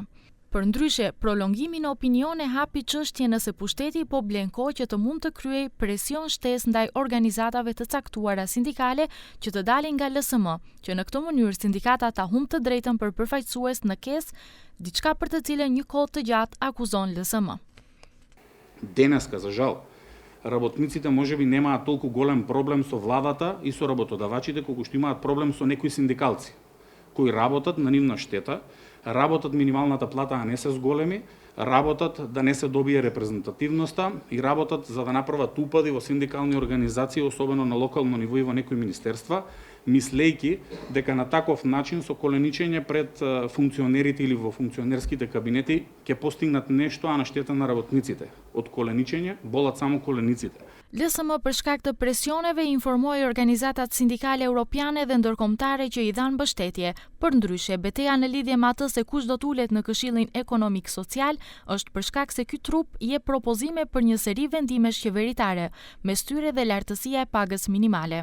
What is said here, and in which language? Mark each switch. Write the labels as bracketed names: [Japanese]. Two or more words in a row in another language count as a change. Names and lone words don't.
[Albanian] Përndryshe, prolongimi në opinion e hapi çështjen nëse pushteti po blen kohë që të mund të kryej presion shtesë ndaj organizatave të caktuara sindikale që të dalin nga LSM, që në këtë mënyrë sindikata ta humb të drejtën për përfaqësues në KES, diçka për të cilën një kohë të gjatë akuzon LSM. [Macedonian] Денеска, за жал, работниците можеби немаат толку голем проблем со владата и со работодавачите колку што имаат проблем со некои синдикалци кои работат на нивна штета, работат минималната плата а не се зголеми, работат да не се добие репрезентативноста и работат за да направат упади во синдикални организации, особено на локално ниво и во некои министерства, мислејќи дека на таков начин со коленичење пред функционерите или во функционерските кабинети ќе постигнат нешто, а на штета на работниците. Од коленичење болат само колениците. [Albanian] LSM për shkak të presioneve informoi organizatat sindikale europiane dhe ndërkombëtare që i dhanë mbështetje. Përndryshe, betejë në lidhje me atë se kush do të ulet në Këshillin Ekonomik Social është për shkak se ky trup i jep propozime për një seri vendimesh qeveritare, mes tyre dhe lartësia e pagës minimale.